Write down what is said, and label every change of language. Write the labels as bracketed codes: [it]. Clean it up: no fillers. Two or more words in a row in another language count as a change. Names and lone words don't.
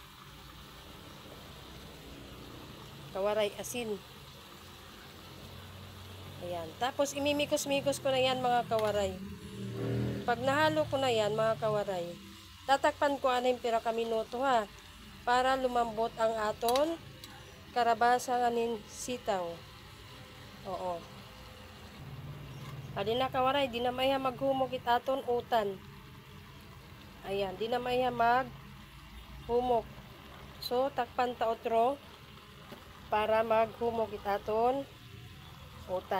[war] Kawaray asin. Ayan. Tapos, imimikos-mikos ko na yan mga kawaray. Pag nahalo ko na yan mga kawaray, tatakpan ko anay piraka minuto ha. [tl] Para lumambot ang [war] aton karabasa nganin sitaw. Oo. Adi na kawaray, di na maya maghumok itaton utan. Ayan, di na maya maghumok. So, takpan ta otro para maghumok itaton utan.